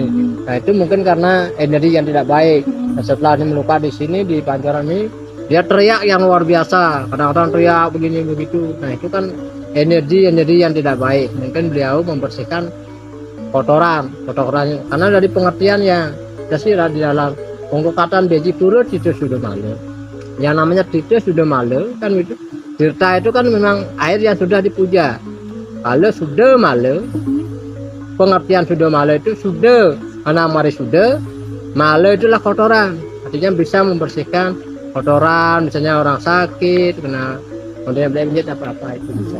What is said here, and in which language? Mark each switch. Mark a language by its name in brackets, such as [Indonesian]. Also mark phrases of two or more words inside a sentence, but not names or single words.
[Indonesian] Nah itu mungkin karena energi yang tidak baik. Nah, setelah ini melukat di sini di Pancoran ini, dia teriak yang luar biasa, kadang-kadang teriak begini begitu. Nah itu kan energi yang tidak baik. Mungkin beliau membersihkan kotoran karena dari pengertian yang tersirat di dalam penglukatan beji pura Tirta Sudamala. Yang namanya Tirta Sudamala kan itu, tirta itu kan memang air yang sudah dipuja. Kalau Sudamala, pengertian Sudamala itu sudah, karena mari sudah, mala itulah kotoran, artinya bisa membersihkan kotoran, misalnya orang sakit kena kemudian belenjit apa-apa itu bisa.